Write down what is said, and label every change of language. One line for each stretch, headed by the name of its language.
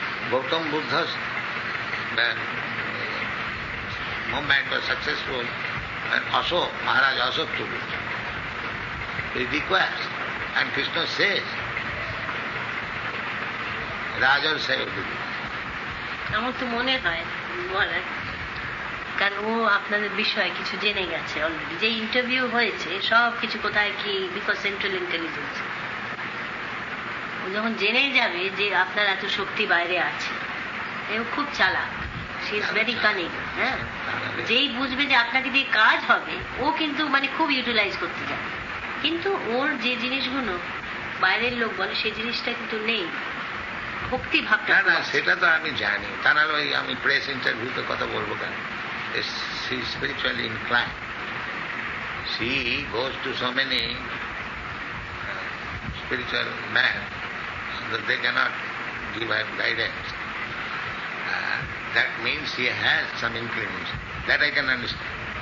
English: Gautam Buddha's movement was successful when Ashok, Maharaj Ashok took it. He requires, and Krishna says, Rajar Sayodhi.
Bangla: আমার তো মনে হয় মহারাজ, কারণ ও আপনাদের বিষয়ে কিছু জেনে গেছে অলরেডি, যে ইন্টারভিউ হয়েছে সব কিছু কোথায় কি, বিকজ সেন্ট্রাল ইন্টেলিজেন্স, ও যখন জেনে যাবে যে আপনার এত শক্তি বাইরে আছে, ও খুব চালাক,
English: She is very cunning.
Bangla: হ্যাঁ, যেই বুঝবে যে আপনাকে দিয়ে কাজ হবে, ও কিন্তু মানে খুব ইউটিলাইজ করতে যাবে, কিন্তু ওর যে জিনিসগুলো বাইরের লোক বলে সেই জিনিসটা কিন্তু নেই, ভক্তি ভাবটা। না না, সেটা তো আমি জানি, তা না ওই আমি প্রেস ইন্টারভিউতে কথা বলবো কেন?
English: She is spiritually inclined. She goes to so many spiritual men that they cannot give her guidance. That means she has some inclination. That I can understand.